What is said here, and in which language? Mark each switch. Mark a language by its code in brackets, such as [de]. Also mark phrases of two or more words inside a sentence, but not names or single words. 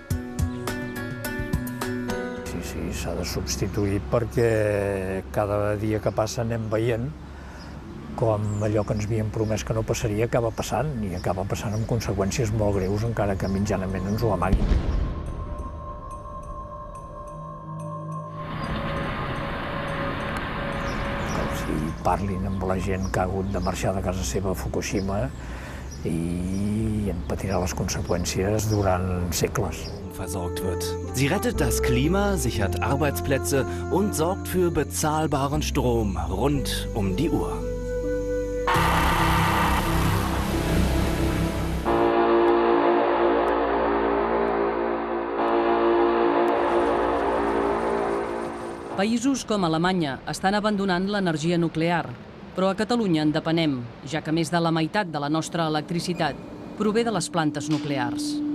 [ca] Sí, s'ha de substituir perquè cada dia que passa anem veient com allò que ens havien promès que no passaria acaba passant, i acaba passant amb conseqüències molt greus, encara que mitjanament ens ho amaguin. Parlin amb la gent que ha hagut de marxar de casa seva a Fukushima i en patirà les conseqüències durant segles. [de] Versorgt wird. Sie rettet das Klima, sichert Arbeitsplätze und sorgt für bezahlbaren Strom rund um die Uhr. [ca] Països com Alemanya estan abandonant l'energia nuclear, però a Catalunya en depenem, ja que més de la meitat de la nostra electricitat prové de les plantes nuclears.